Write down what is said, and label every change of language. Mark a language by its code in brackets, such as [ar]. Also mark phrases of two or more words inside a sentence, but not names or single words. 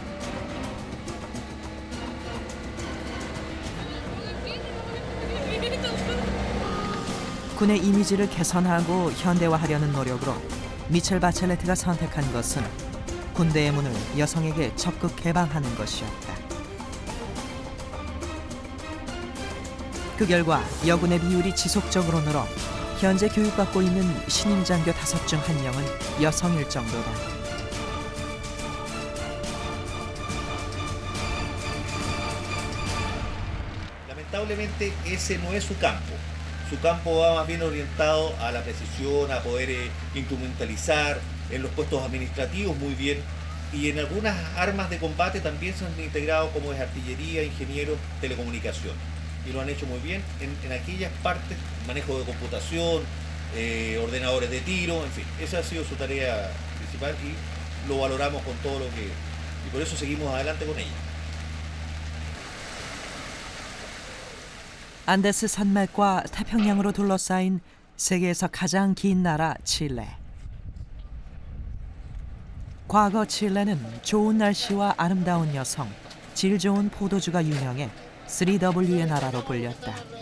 [ko] 군의 이미지를 개선하고 현대화하려는 노력으로 미첼 바첼레트가 선택한 것은 군대의 문을 여성에게 적극 개방하는 것이었다. 그 결과 여군의 비율이 지속적으로 늘어 현재 교육받고 있는 신임 장교 5 중 1명은 여성일 정도다. [es] Lamentablemente ese no es su campo. Su campo va más bien orientado a la precisión, a poder instrumentalizar en los puestos administrativos muy bien, y en algunas armas de combate también se han integrado como es artillería, ingenieros, telecomunicación. Y lo han hecho muy bien en aquellas partes, manejo de computación, ordenadores de tiro, en fin, esa ha sido su tarea principal y lo valoramos con todo lo que... y por eso seguimos adelante con ella. [ko] 안데스 산맥과 태평양으로 둘러싸인 세계에서 가장 긴 나라 칠레. 과거 칠레는 좋은 날씨와 아름다운 여성, 질 좋은 포도주가 유명해 3W의 나라로 불렸다.